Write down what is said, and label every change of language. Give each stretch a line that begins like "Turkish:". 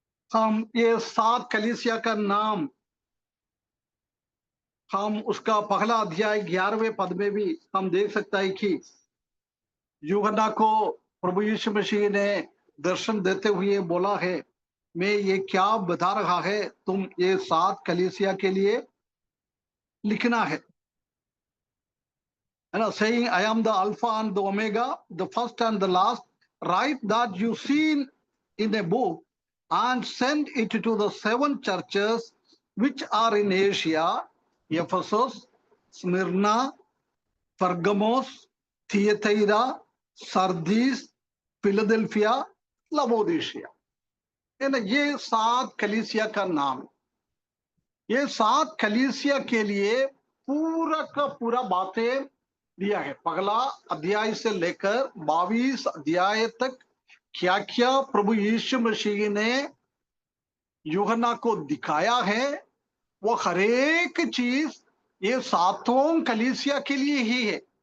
Hindi: हम ये 7 कलीसिया का नाम, हम उसका पहला अध्याय 11वें पद में भी हम देख सकता है कि यूहन्ना को प्रभु यीशु मसीह ने दर्शन देते हुए बोला है, मैं ये क्या बता रहा है, तुम ये 7 कलीसिया के लिए लिखना है ना।
English: saying I am the Alpha and the Omega, the first and the last, write that you seen in a book and send it to the 7 churches which are in Asia, Ephesus, Smyrna, Pergamos, Thyatira, Sardis, Philadelphia, Laodicea।
Hindi: है ना, ये 7 कलीसिया का नाम, ये 7 कलीसिया के लिए पूरा का पूरा बातें दिया है। पहला अध्याय से लेकर 22 अध्याय तक क्या क्या प्रभु यीशु मसीह ने यूहन्ना को दिखाया है, वो हरेक चीज ये 7 कलीसिया के लिए ही है।